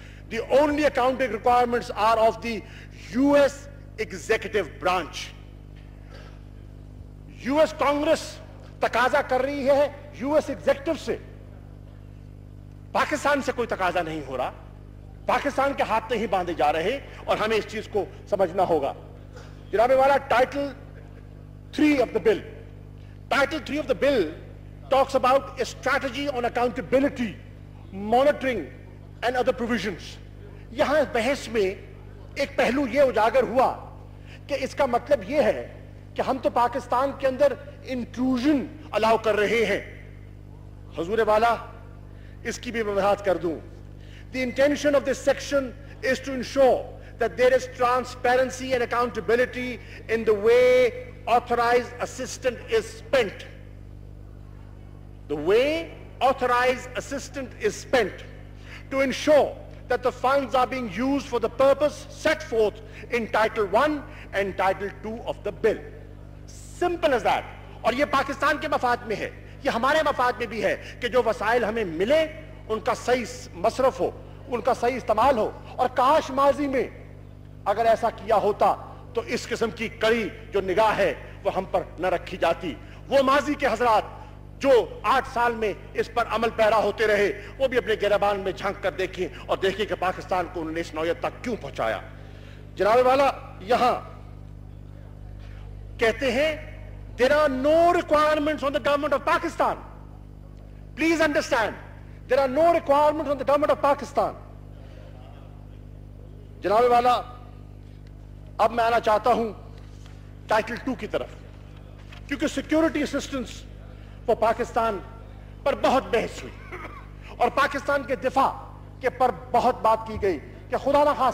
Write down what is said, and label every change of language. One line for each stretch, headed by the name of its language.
English: The only accounting requirements are of the US executive branch.
Urdu: US Congress تقاضا کر رہی ہے US ایگزیکٹو سے، پاکستان سے کوئی تقاضا نہیں ہو رہا، پاکستان کے ہاتھ نہیں باندھے جا رہے، اور ہمیں اس چیز کو سمجھنا ہوگا۔ جناب والا title 3
English: of the bill. Title 3 of the bill talks about a strategy on accountability, monitoring and other provisions.
Urdu: یہاں بحث میں ایک پہلو یہ اجاگر ہوا کہ اس کا مطلب یہ ہے کہ ہم تو پاکستان کے اندر انٹروژن الاؤ کر رہے ہیں۔ حضور والا اس کی بھی وضاحت کر دوں۔
English: The intention of this section is to ensure that there is transparency and accountability in the way authorized assistance is spent. The way authorized assistance is spent to ensure that the funds are being used for the purpose set forth in Title 1 and Title 2 of the bill. Simple as that.
Urdu: اور یہ پاکستان کے مفاد میں ہے، یہ ہمارے مفاد میں بھی ہے کہ جو وسائل ہمیں ملے ان کا صحیح مصرف ہو، ان کا صحیح استعمال ہو، اور کاش ماضی میں اگر ایسا کیا ہوتا تو اس قسم کی کڑی جو نگاہ ہے وہ ہم پر نہ رکھی جاتی۔ وہ ماضی کے حضرات جو 8 سال میں اس پر عمل پیرا ہوتے رہے، وہ بھی اپنے گریبان میں جھانک کر دیکھیں اور دیکھیں کہ پاکستان کو انہوں نے اس نوعیت تک کیوں پہنچایا۔ جناب والا یہاں کہتے ہیں
English: there are no requirements on the government of Pakistan. Please understand, there are no requirements on the government of Pakistan.
Urdu: جناب والا اب میں آنا چاہتا ہوں ٹائٹل 2 کی طرف، کیونکہ سیکیورٹی اسسٹنس for پاکستان پر بہت بحث ہوئی اور پاکستان کے دفاع کے پر بہت بات کی گئی کہ خدا نہ